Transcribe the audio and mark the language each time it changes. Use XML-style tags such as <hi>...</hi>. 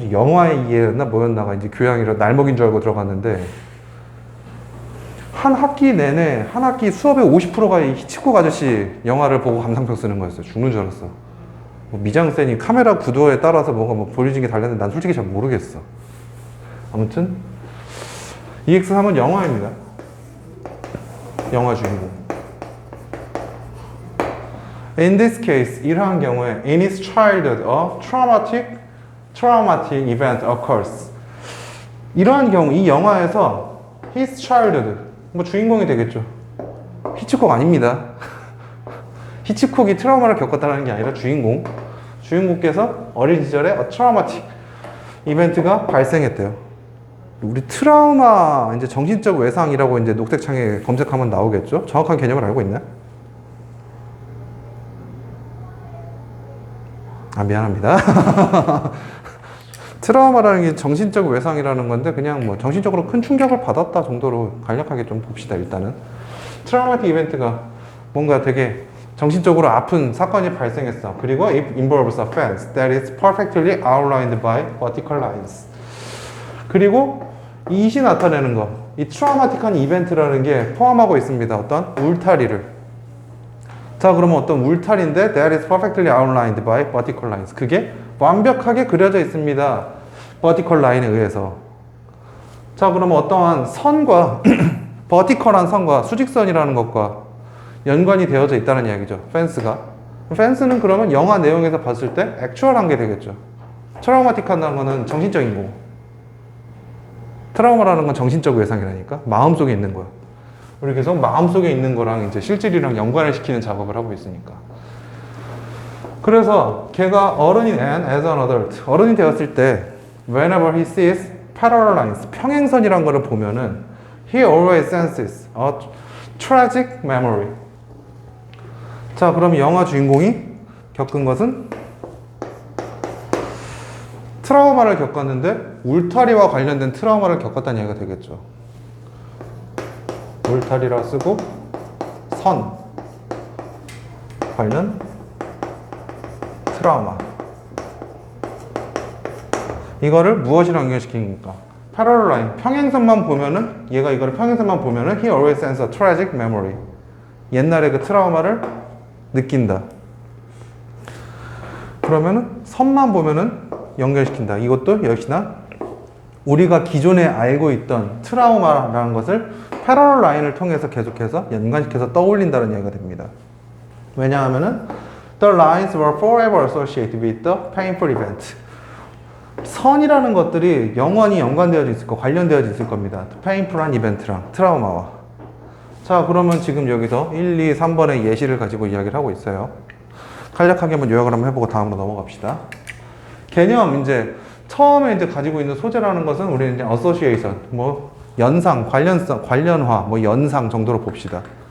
<ko>영화의 이해였나 뭐였나가 이제 교양이라 날먹인 줄 알고 들어갔는데 한 학기 내내 한 학기 수업의 50%가 히치콕 아저씨 영화를 보고 감상평 쓰는 거였어요. 죽는 줄 알았어. 뭐 미장센이 카메라 구도에 따라서 뭔가 뭐 보여진 게 달랐는데 난 솔직히 잘 모르겠어. 아무튼 EX3은 영화입니다. 영화 주인공.</ko> <en>In this case,</en> <ko>이러한 경우에</ko> <en>in his childhood, a traumatic event occurs.</en> <ko>이러한 경우, 이 영화에서</ko> <en>his childhood,</en> <ko>뭐 주인공이 되겠죠. 히치콕 아닙니다. 히치콕이 트라우마를 겪었다는 게 아니라 주인공께서 어린 시절에 a traumatic 이벤트가 발생했대요. 우리 트라우마, 이제 정신적 외상이라고 이제 녹색창에 검색하면 나오겠죠? 정확한 개념을 알고 있나요? 미안합니다. 트라우마라는 게 정신적 외상이라는 건데 그냥 뭐 정신적으로 큰 충격을 받았다 정도로 간략하게 좀 봅시다. 일단은 트라우마틱 이벤트가 뭔가 되게 정신적으로 아픈 사건이 발생했어. 그리고</ko> <en>it involves offense that is perfectly outlined by vertical lines.</en> <ko>그리고 이시 나타내는 거, 이 트라우마틱한 이벤트라는 게 포함하고 있습니다. 어떤 울타리를. 자, 그러면 어떤 울타리인데</ko> <en>that is perfectly outlined by vertical lines.</en> <ko>그게 완벽하게 그려져 있습니다. vertical line에 의해서. 자, 그러면 어떠한 선과 vertical한 선과 수직선이라는 것과 연관이 되어져 있다는 이야기죠. 펜스가. 펜스는 그러면 영화 내용에서 봤을 때 액츄얼한 게 되겠죠. 트라우마틱하다는 거는 정신적인 거고. 트라우마라는 건 정신적 외상이라니까 마음속에 있는 거야. 우리 계속 마음속에 있는 거랑 이제 실질이랑 연관을 시키는 작업을 하고 있으니까. 그래서 걔가 어른인</ko> <en>and as an adult,</en> <ko>어른이 되었을 때</ko> <en>whenever he sees parallel lines,</en> <ko>평행선이란 거를 보면은</ko> <en>he always senses a tragic memory.</en> <ko>자, 그럼 영화 주인공이 겪은 것은 트라우마를 겪었는데 울타리와 관련된 트라우마를 겪었다는 얘기가 되겠죠. 울타리라 쓰고 선 관련 트라우마. 이거를 무엇이랑 연결시키니까? 패러럴 라인, 평행선만 보면은 얘가 이거를 평행선만 보면은</ko> <en>he always senses a tragic memory.</en> <ko>옛날의 그 트라우마를 느낀다. 그러면은 선만 보면은 연결시킨다. 이것도 역시나 우리가 기존에 알고 있던 트라우마라는 것을 패러럴 라인을 통해서 계속해서 연관시켜서 떠올린다는 얘기가 됩니다.</ko> <en>왜냐하면은 the lines were forever associated with the painful event.</en> <ko>선이라는 것들이 영원히 연관되어져 있을 거, 관련되어져 있을 겁니다. painful한 이벤트랑 트라우마와. 자, 그러면 지금 여기서 1, 2, 3번의 예시를 가지고 이야기를 하고 있어요. 간략하게 한번 요약을 한번 해보고 다음으로 넘어갑시다. 개념, 이제 처음에 이제 가지고 있는 소재라는 것은 우리는 이제 association, 뭐 연상, 관련성, 관련화, 뭐 연상 정도로 봅시다.</ko>